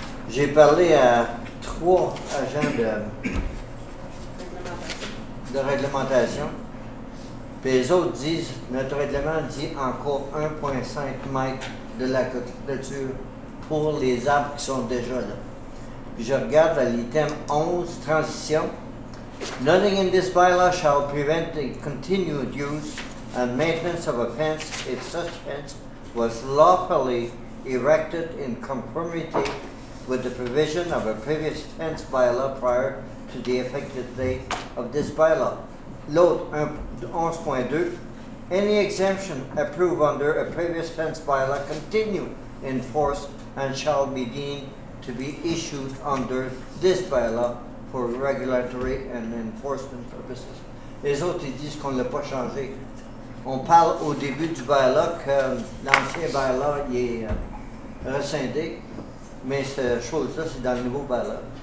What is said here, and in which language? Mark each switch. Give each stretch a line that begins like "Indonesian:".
French: J'ai parlé à 3 agents de réglementation. Puis les autres disent, notre règlement dit encore 1,5 mètres de la clôture pour les arbres qui sont déjà là. Puis je regarde à l'item 11, transition.
English: Nothing in this bylaw shall prevent the continued use and maintenance of a fence if such fence was lawfully erected in conformity with the provision of a previous fence bylaw prior to the effective date of this bylaw.
French: L'autre,
English: 11.2, any exemption approved under a previous fence bylaw continue in force and shall be deemed to be issued under this bylaw for regulatory and enforcement purposes.
French: Les autres, ils disent qu'on ne l'a pas changé. On parle au début du bylaw que l'ancien bylaw il est rescindé, mais cette chose-là, c'est dans le nouveau bylaw.